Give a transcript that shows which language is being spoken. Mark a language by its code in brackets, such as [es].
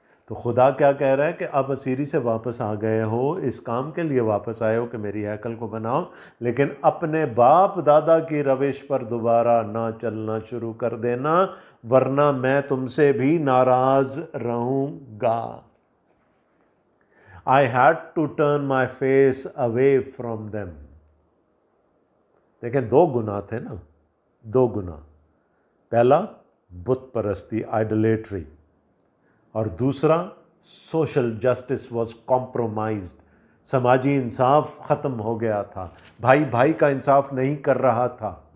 [ur] تو خدا کیا کہہ رہا ہے کہ اب اسیری سے واپس آ گئے ہو، اس کام کے لیے واپس آئے ہو کہ میری ہیکل کو بناؤ، لیکن اپنے باپ دادا کی روش پر دوبارہ نہ چلنا شروع کر دینا، ورنہ میں تم سے بھی ناراض رہوں گا. [en] I had to turn my face away from them. [ur] دیکھیں 2 گناہ تھے نا، 2 گناہ. پہلا بت پرستی، آئیڈولیٹری، اور دوسرا [en] Social justice was compromised. [ur] سماجی انصاف ختم ہو گیا تھا، بھائی بھائی کا انصاف نہیں کر رہا تھا.